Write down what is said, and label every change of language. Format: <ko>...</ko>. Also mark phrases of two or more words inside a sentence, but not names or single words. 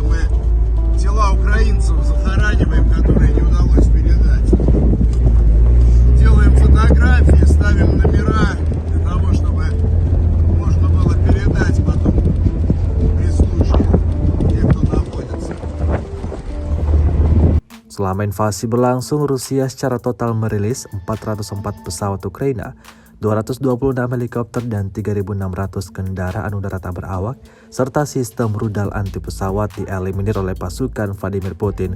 <ru>Мы тела украинцев захораниваем, которые не удалось передать. Делаем фотографии, ставим номера для того, чтобы можно было передать потом при случае те, кто находится.</ru> <id>Selama invasi berlangsung, Rusia secara total merilis 404 pesawat Ukraina, 226 helikopter dan 3.600 kendaraan udara tak berawak, serta sistem rudal anti pesawat dieliminir oleh pasukan Vladimir Putin.</id>